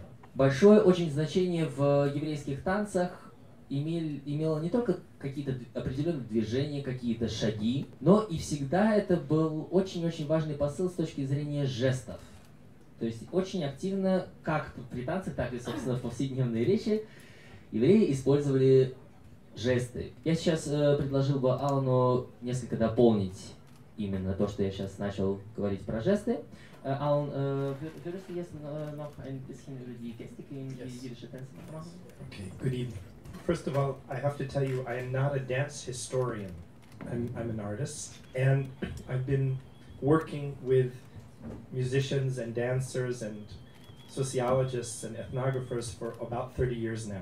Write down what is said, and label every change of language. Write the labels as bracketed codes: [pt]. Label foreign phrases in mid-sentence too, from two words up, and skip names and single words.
[ru] Большое очень значение в еврейских танцах имело не только какие-то определенные движения, какие-то шаги, но и всегда это был очень-очень важный посыл с точки зрения жестов. То есть очень активно, как при танцах, так и, собственно, в повседневной речи, евреи использовали жесты. Я сейчас предложил бы Алану несколько дополнить именно то, что я сейчас начал говорить про жесты. [de] Alan, würdest du jetzt noch ein bisschen über die Gestik in jiddische Tänze machen? [en] Okay, good evening. First of all, I have to tell you, I am not a dance historian. I'm an artist, and I've been working with musicians and dancers and sociologists and ethnographers for about 30 years now.